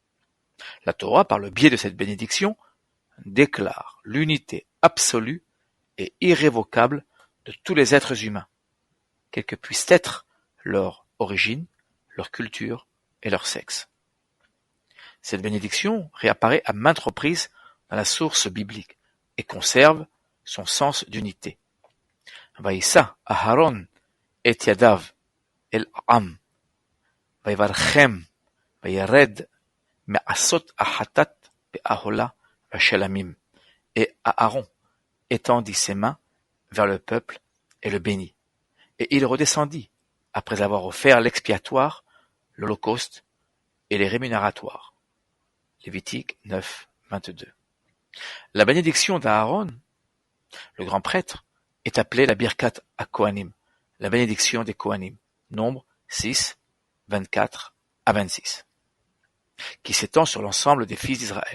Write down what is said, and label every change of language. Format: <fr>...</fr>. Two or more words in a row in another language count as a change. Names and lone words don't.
<fr>La Torah, par le biais de cette bénédiction, déclare l'unité absolue et irrévocable de tous les êtres humains, quels que puissent être leur origine, leur culture et leur sexe. Cette bénédiction réapparaît à maintes reprises dans la source biblique et conserve son sens d'unité.</fr> <he>וישא אהרן את ידו אל העם ויברכם וירד מעשת החטאת והעלה והשלמים.</he> <fr>Et Aaron étendit ses mains vers le peuple et le bénit. Et il redescendit, après avoir offert l'expiatoire, l'holocauste et les rémunératoires. Lévitique 9, 22. La bénédiction d'Aaron, le grand prêtre, est appelée la</fr> <he>ברכת הכהנים,</he> <fr>la bénédiction des Kohanim, Nombre 6, 24 à 26, qui s'étend sur l'ensemble des fils d'Israël.</fr>